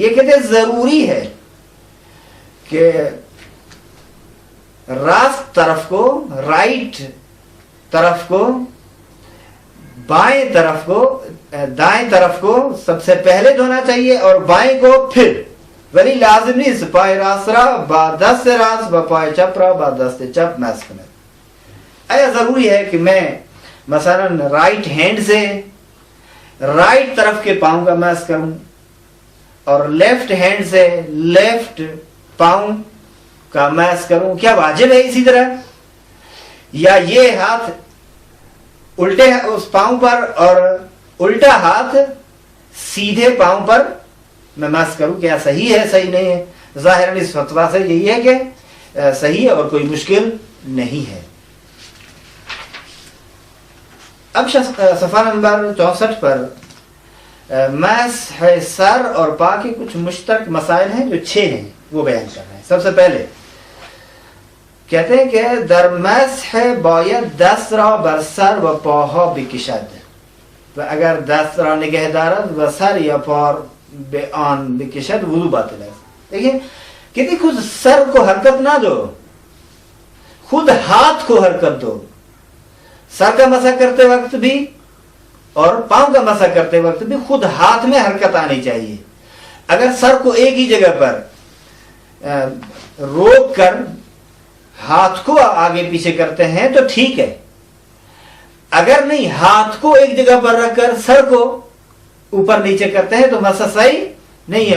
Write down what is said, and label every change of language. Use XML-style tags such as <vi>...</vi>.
<ur>یہ کہتے ہیں ضروری ہے کہ راست طرف کو, رائٹ طرف کو, بائیں طرف کو, دائیں طرف کو سب سے پہلے دھونا چاہیے اور بائیں کو پھر.</ur> <fa>ولی لازم نہیں پائے راست را با دست راست با پائے چپ را با دست چپ</fa> <ur>میس کرنا. آیا ضروری ہے کہ میں مثلا رائٹ ہینڈ سے رائٹ طرف کے پاؤں کا میس کروں اور لیفٹ ہینڈ سے لیفٹ پاؤں کا میس کروں؟ کیا واجب ہے اسی طرح؟ یا یہ ہاتھ الٹے اس پاؤں پر اور الٹا ہاتھ سیدھے پاؤں پر میں میس کروں, کیا صحیح ہے صحیح نہیں ہے؟ ظاہراً اس فتویٰ سے یہی ہے کہ صحیح ہے اور کوئی مشکل نہیں ہے. اب صفحہ نمبر 64 پر مسح سر اور پا کے کچھ مشترک مسائل ہیں جو 6 ہیں, وہ بیان کر رہے ہیں. سب سے پہلے کہتے ہیں کہ</ur> <fa>در مسح باید دست را بر سر و پاها بکشد و اگر دست را نگه دارد و سر یا پا به آن بکشد وضو باطل ہے.</fa> <ur>دیکھیں کہتے خود سر کو حرکت نہ دو, خود ہاتھ کو حرکت دو. سر کا مسح کرتے وقت بھی اور پاؤں کا مسح کرتے وقت بھی خود ہاتھ میں حرکت آنی چاہیے. اگر سر کو ایک ہی جگہ پر روک کر ہاتھ کو آگے پیچھے کرتے ہیں تو ٹھیک ہے, اگر نہیں ہاتھ کو ایک جگہ پر رکھ کر سر کو اوپر نیچے کرتے ہیں تو مسح صحیح نہیں ہے.</ur>